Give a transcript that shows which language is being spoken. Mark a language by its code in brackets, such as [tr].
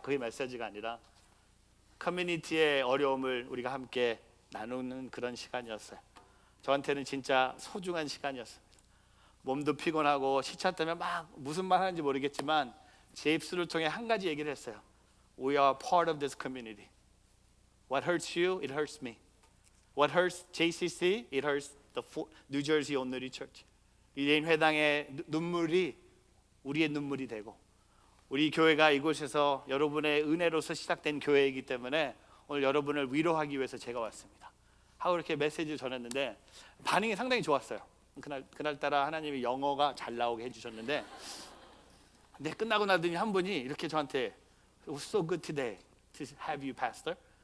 [ko] 그게 메시지가 아니라 커뮤니티의 어려움을 우리가 함께 나누는 그런 시간이었어요. 저한테는 진짜 소중한 시간이었습니다. 몸도 피곤하고 시차 때문에 막 무슨 말 하는지 모르겠지만 제 입술을 통해 한 가지 얘기를 했어요. [en] We are part of this community. What hurts you, it hurts me. What hurts JCC, it hurts the New Jersey Only Church. [ko] 유대인 회당의 눈물이 우리의 눈물이 되고 우리 교회가 이곳에서 여러분의 은혜로서 시작된 교회이기 때문에 오늘 여러분을 위로하기 위해서 제가 왔습니다 하고 이렇게 메시지를 전했는데 반응이 상당히 좋았어요. 그날따라 하나님이 영어가 잘 나오게 해주셨는데 근데 끝나고 나더니 한 분이 이렇게 저한테 [en] It was so good today to have you, Pastor.